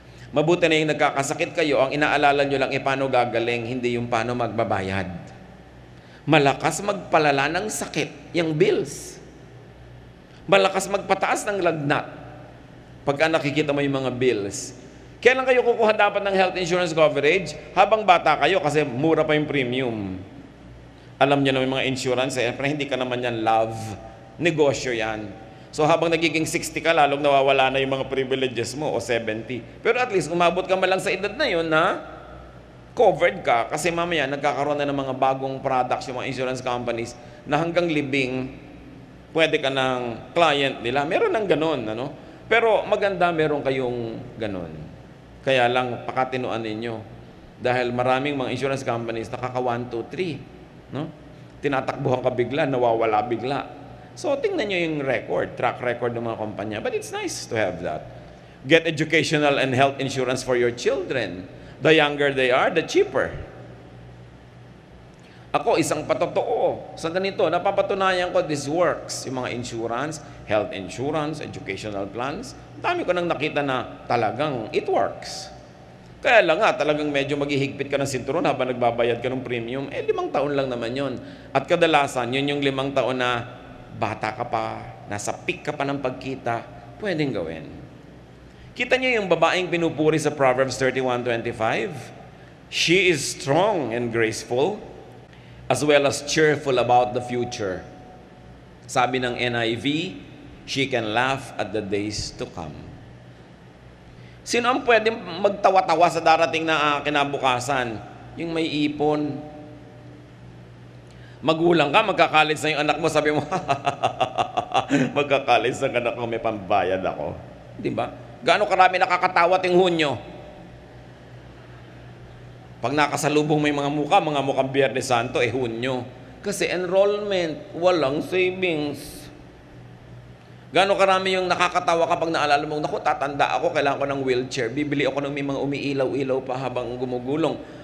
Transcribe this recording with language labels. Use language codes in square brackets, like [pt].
[tl] Mabuti na yung nagkakasakit kayo, ang inaalala nyo lang paano gagaling, hindi yung paano magbabayad. Malakas magpalala ng sakit, yung bills. Malakas magpataas ng lagnat. Pagka nakikita mo yung mga bills. Kailan kayo kukuha dapat ng health insurance coverage? Habang bata kayo kasi mura pa yung premium. Alam niyo na yung mga insurance, pero hindi ka naman yan love. Negosyo yan. So habang nagiging 60 ka, lalong nawawala na yung mga privileges mo o 70. Pero at least umabot ka malang sa edad na yun na covered ka kasi mamaya nagkakaroon na ng mga bagong products yung mga insurance companies na hanggang libing pwede ka ng client nila. Meron ng ganun, ano? Pero maganda meron kayong ganun. Kaya lang pakatinuan ninyo. Dahil maraming mga insurance companies nakaka 1, 2, 3. No? Tinatakbuhan ka bigla, nawawala bigla. So tingnan nyo yung track record ng mga kumpanya. [en] But it's nice to have that. Get educational and health insurance for your children. The younger they are, the cheaper. [tl] Ako, isang patotoo. Sa ganito, napapatunayan ko [en] this works. [tl] Yung mga insurance, health insurance, educational plans. Dami ko nang nakita na talagang [en] it works. [tl] Kaya lang nga, talagang medyo maghihigpit ka ng sinturon habang nagbabayad ka ng premium. 5 taon lang naman yon. At kadalasan, yun yung 5 taon na bata ka pa, nasa peak ka pa ng pagkita, pwedeng gawin. Kita niyo yung babaeng pinupuri sa Proverbs 31:25? [en] She is strong and graceful, as well as cheerful about the future. [tl] Sabi ng NIV, [en] she can laugh at the days to come. [tl] Sino ang pwedeng magtawa-tawa sa darating na kinabukasan? Yung may ipon. Magulang ka, magkakalit sa yung anak mo, sabi mo, magkakalit sa anak ko, may pambayad ako. Di ba? Gaano karami nakakatawa ting Hunyo? Pag nakasalubong may mga mukhang Biyernes Santo, Hunyo. Kasi enrollment, walang savings. Gaano karami yung nakakatawa kapag naalala mo, naku, tatanda ako, kailangan ko ng wheelchair, bibili ako ng may mga umiilaw-ilaw pa habang gumugulong.